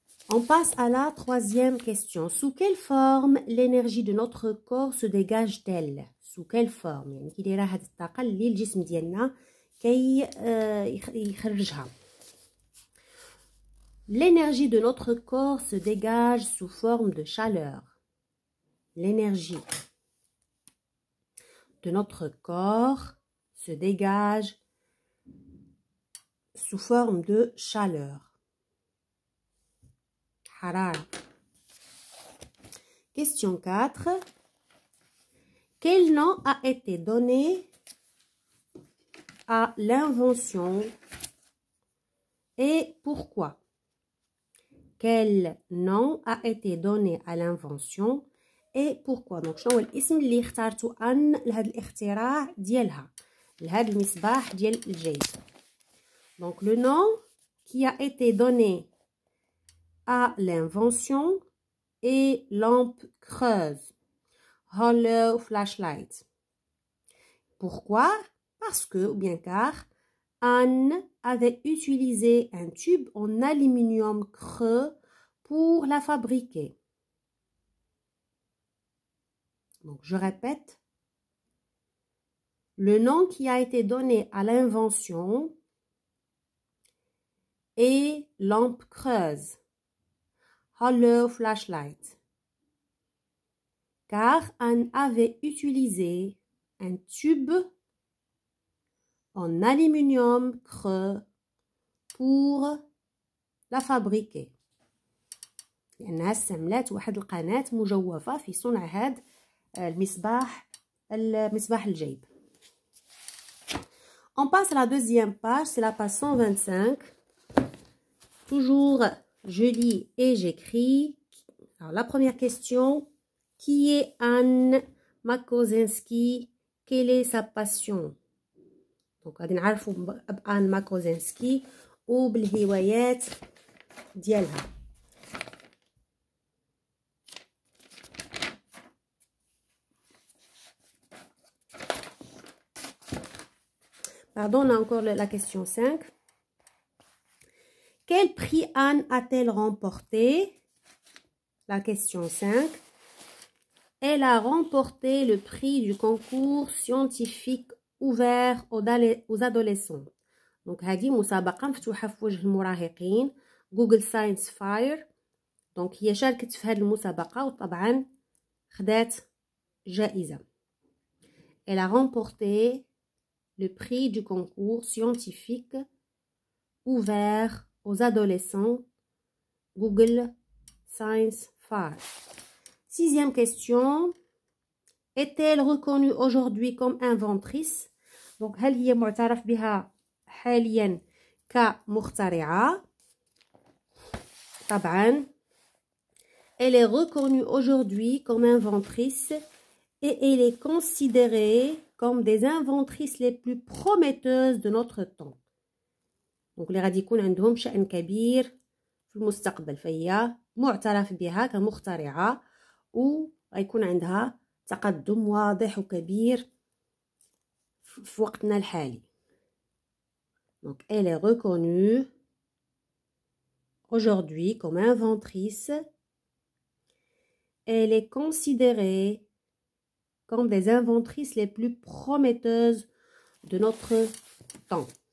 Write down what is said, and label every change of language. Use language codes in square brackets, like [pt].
[fr] On passe à la troisième question. Sous quelle forme l'énergie de notre corps se dégage-t-elle? Sous quelle forme؟ [ar] يعني كي دايره هاد الطاقة اللي الجسم ديالنا كي يخرجها. [fr] L'énergie de notre corps se dégage sous forme de chaleur. L'énergie de notre corps se dégage sous forme de chaleur. [ar] Harara. [fr] Question 4. Quel nom a été donné à l'invention et pourquoi? Quel nom a été donné à l'invention et pourquoi? [ar] Donc شنو هو الاسم اللي اختارتو ان لهذا الاختراع ديالها لهذا المصباح ديال الجيب. [fr] Donc le nom qui a été donné à l'invention est lampe creuse, [en] hollow flashlight. [fr] Pourquoi? Parce que, ou bien car, Anne avait utilisé un tube en aluminium creux pour la fabriquer. Donc, je répète. Le nom qui a été donné à l'invention est lampe creuse, [en] hollow flashlight. [fr] Car Anne avait utilisé un tube en aluminium creux pour la fabriquer. [ar] لأنها استعملت واحد القناة مجوفة في صنع هذا المصباح الجيب. [fr] On passe à la deuxième page, c'est la page 125. Toujours, je lis et j'écris. Alors, la première question. Qui est Anne Makosinski? Quelle est sa passion? [ar] Donc, غادي نعرفوا بأن ماكوزينسكي وبالهوايات ديالها. [fr] Pardon, on a encore la question 5. Quel prix Anne a-t-elle remporté? La question 5. Elle a remporté le prix du concours scientifique ouvert aux adolescents. [ar] Donc, هذه مسابقة مفتوحة في وجه المراهقين جوجل ساينس فاير. دونك هي شاركت في هذه المسابقة وطبعا خدات جائزة. [fr] Elle a remporté le prix du concours scientifique ouvert aux adolescents Google Science Fair. Sixième question. Est-elle reconnue aujourd'hui comme inventrice? [ar] Donc هل هي معترف بها حاليا كمخترعة؟ طبعا. [fr] Elle est reconnue aujourd'hui comme inventrice et elle est considérée comme des inventrices les plus prometteuses de notre temps. [ar] Donc اللي غادي يكون عندهم شأن كبير في المستقبل فهي معترف بها كمخترعة وغيكون عندها تقدم واضح وكبير في وقتنا الحالي. [fr] Donc elle est reconnue aujourd'hui comme inventrice. Elle est considérée comme des inventrices les plus prometteuses de notre temps.